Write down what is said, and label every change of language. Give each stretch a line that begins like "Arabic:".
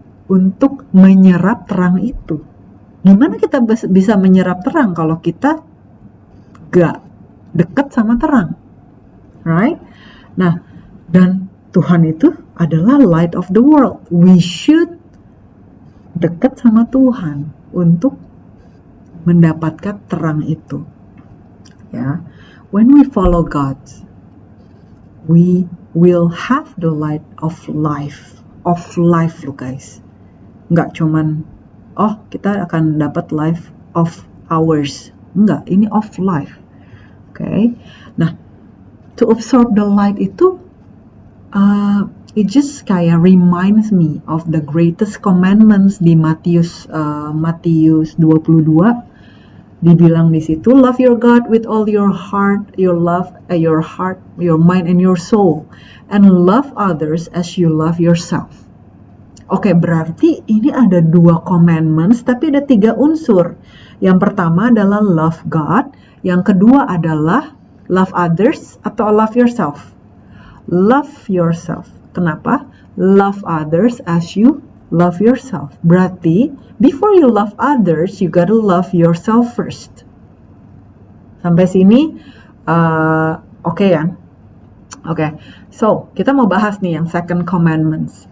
Indonesian: Untuk menyerap terang itu. Gimana kita bisa menyerap terang kalau kita gak dekat sama terang? Right? Nah, dan Tuhan itu adalah
English: light of the world. We should
Indonesian: dekat sama Tuhan untuk mendapatkan terang itu. Ya.
English: When we follow God, we will have the light of life. Of life
Indonesian: loh guys. Nggak cuman, oh kita akan dapat
English: life of ours.
Indonesian: Enggak, ini
English: of life. Okay? Nah, to absorb the light
Indonesian: itu,
English: it just
Indonesian: kayak
English: reminds me of the greatest commandments
Indonesian: di Matius 22. Dibilang di situ,
English: love your God with all your heart, your mind and your soul, and love others as you love yourself.
Indonesian: Oke, berarti ini ada 2 commandments, tapi ada 3 unsur. Yang pertama adalah
English: love God,
Indonesian: yang kedua adalah
English: love others
Indonesian: atau
English: love yourself. Love yourself.
Indonesian: Kenapa?
English: Love others as you love yourself.
Indonesian: Berarti,
English: before you love others, you gotta love yourself first.
Indonesian: Sampai sini, oke ya? Oke, so kita mau bahas nih yang
English: second commandments.